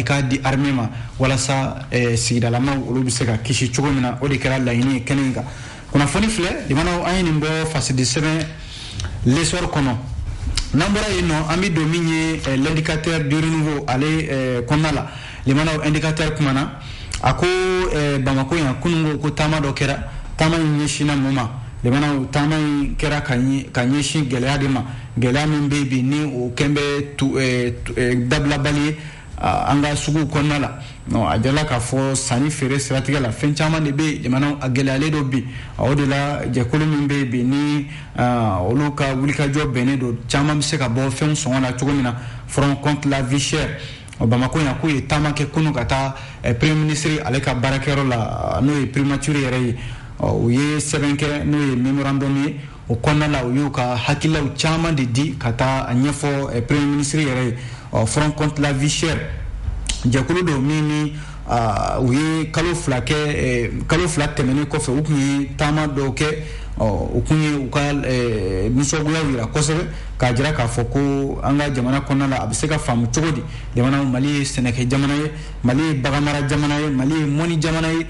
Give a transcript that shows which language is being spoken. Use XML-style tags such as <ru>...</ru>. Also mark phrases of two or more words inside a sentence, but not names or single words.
<bm>k'a di armée ma walasa sigidalamaw olu bɛ se ka kisi cogo min na o de kɛra laɲini ye kɛnɛ in kan kunnafoni filɛ limanaw an ye nin bɔ fasidi sɛbɛn l'essor kɔnɔ n'an bɔra yen nɔ an bɛ don min ye l'indicateur du renouveau ale kɔnɔna la limanaw indicateur kumana a ko Bamako yan kunungo ko taama dɔ kɛra taama in ɲɛsinna mun ma limanaw taama in kɛra ka ɲɛsin gɛlɛya de ma gɛlɛya min bɛ bi ni o kɛn bɛ dabilabali ye an ka sugu kɔnɔna la a jala k'a fɔ sanni feere siratigɛ la fɛn caman de bɛ jamana a gɛlɛyalen dɔ bi o de la jɛkulu min bɛ yen bi ni olu ka wulikajɔ bɛnnen don caman bɛ se ka bɔ fɛnw sɔngɔ la cogo min na front contre la vie chère Bamako yan k'u ye taama kɛ kunu ka taa</bm> <fr>premier ministre</fr> <bm>ale ka baarakɛyɔrɔ la n'o ye primature yɛrɛ ye u ye sɛbɛn kɛ n'o ye memorandum ye o kɔnɔna la u y'u ka hakililaw caman de di ka taa a ɲɛfɔ</bm> <fr>premier ministre</fr> <bm>yɛrɛ ye front contre la vie chère jɛkulu dɔ min ni u ye kalo fila tɛmɛnen kɔfɛ u tun ye taama dɔw kɛ u kun ye u ka nisɔngoya yira kosɛbɛ k'a jira k'a fɔ ko an ka jamana kɔnɔna la a bɛ se ka faamu cogo di jamana Mali ye sɛnɛkɛ jamana ye Mali ye baganmara jamana ye Mali ye mɔni jamana ye</bm>